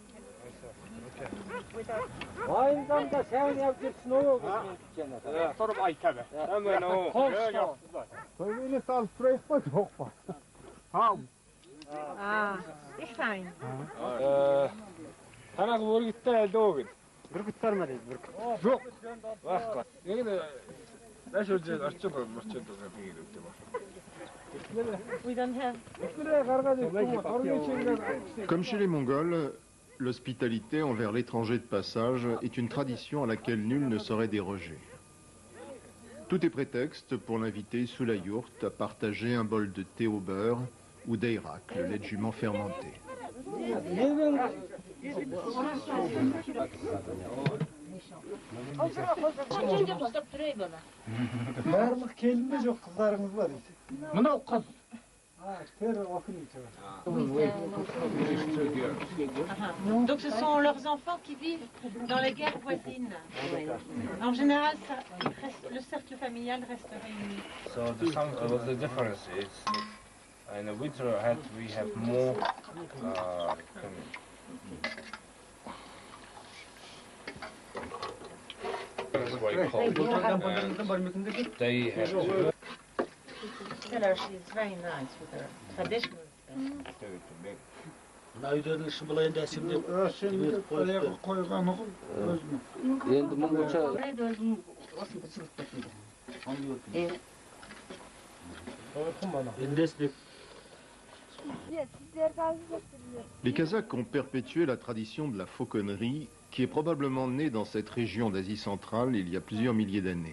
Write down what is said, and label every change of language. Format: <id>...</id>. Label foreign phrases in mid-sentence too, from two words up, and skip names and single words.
<fr>Ah, c'est fine.</fr> <en>We don't have...</en> <fr>Comme chez les Mongols, l'hospitalité envers l'étranger de passage est une tradition à laquelle nul ne saurait déroger. Tout est prétexte pour l'inviter sous la yourte à partager un bol de thé au beurre ou d'ayrak, le lait de jument fermenté.</fr> <kk>Bарлық келінді жоқ, қыздарыңыз бар. Мынау қыз.</kk> <fr>Donc ce sont leurs enfants qui vivent dans les guerres voisines. En général, le cercle familial reste réuni.</fr> <en>So the difference is in the winter we have more it's very cold. They have to Tell her she's very nice with her traditional</en> <kk>қойғаны ғой. Енді мұнша</kk> <fr>Les Kazakhs ont perpétué la tradition de la fauconnerie qui est probablement née dans cette région d'Asie centrale il y a plusieurs milliers d'années.</fr>